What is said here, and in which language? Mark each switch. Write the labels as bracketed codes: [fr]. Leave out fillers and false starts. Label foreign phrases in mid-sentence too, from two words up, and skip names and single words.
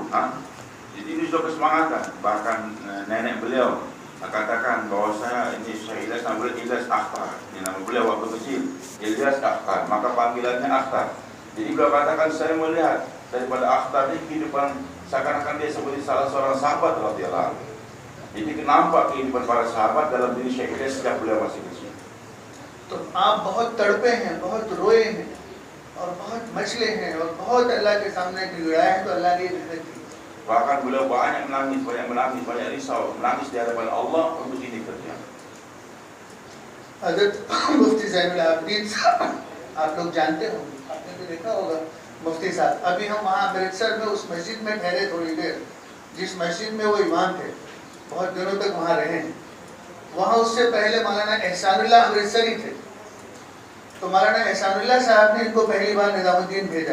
[ms] Jadi ini sudah kesemangatan. Bahkan nenek beliau katakan bahwa saya ini Syekh Ilyas, nama beliau Ilyas Akhtar, ini nama beliau waktu kecil Ilyas Akhtar, maka panggilannya Akhtar. Jadi beliau katakan saya melihat daripada Akhtar ini kehidupan seakan-akan dia seperti salah seorang sahabat [ar] رضي الله عنه. [ms] Jadi nampak kehidupan para sahabat dalam diri Syekh Ilyas sejak beliau masih kecil. [hi] तो आप बहुत तड़पे हैं, बहुत रोए हैं और बहुत मचले हैं और बहुत अल्लाह के सामने गिड़ाए हैं, तो अल्लाह ने मेहनत की। [ms] Bahkan beliau banyak menangis, banyak risau, menangis di hadapan Allah untuk ini kerja. [hi] हज़रत मुफ्ती ज़ैनुल आबिदीन साहब, आप लोग जानते होंगे, आपने भी देखा होगा मुफ्ती साहब। अभी हम वहाँ अमृतसर में उस मस्जिद में ठहरे थोड़ी देर, जिस मस्जिद में वो इमाम थे, बहुत दिनों तक वहाँ रहे हैं। वहाँ उससे पहले मौलाना एहसानुल्लाह अमृतसरी थे, तो मौलाना एहसानुल्लाह साहब ने इनको पहली बार निज़ामुद्दीन भेजा।